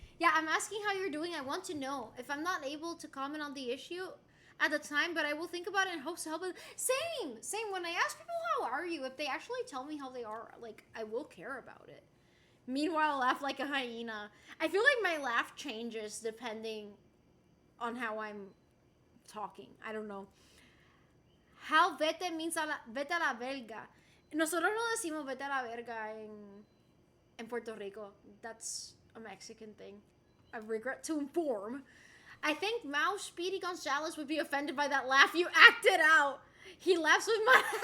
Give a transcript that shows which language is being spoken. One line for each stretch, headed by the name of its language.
English: Yeah, I'm asking how you're doing. I want to know. If I'm not able to comment on the issue at the time, but I will think about it and hope to help. Same. When I ask people how are you, if they actually tell me how they are, like, I will care about it. Meanwhile, I laugh like a hyena. I feel like my laugh changes depending on how I'm talking. I don't know. How vete means
Spanish: vete a la verga. Nosotros no decimos vete a la verga en Puerto Rico.
English: That's a Mexican thing. I regret to inform. I think Mouse Speedy Gonzalez would be offended by that laugh you acted out. He laughs with my...